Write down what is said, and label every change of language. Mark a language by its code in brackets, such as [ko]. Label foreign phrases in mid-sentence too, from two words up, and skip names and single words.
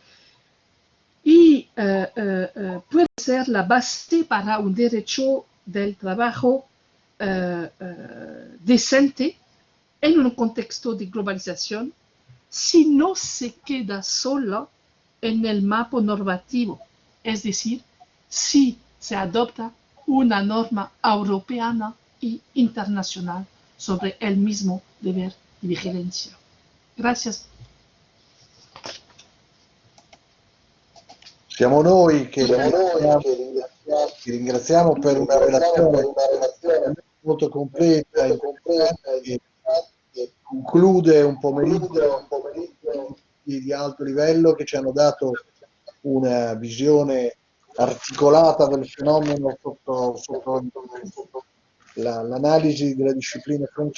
[es] y puede ser la base para un derecho del trabajo decente en un contexto de globalización si no se queda solo en el marco normativo, es decir, si se adopta una norma europeana y internacional sobre el mismo deber de vigilancia. Gracias. [it] Siamo noi che ringraziamo per una relazione molto completa e conclude un pomeriggio di alto livello che ci hanno dato una visione articolata del fenomeno sotto l'analisi della disciplina francese.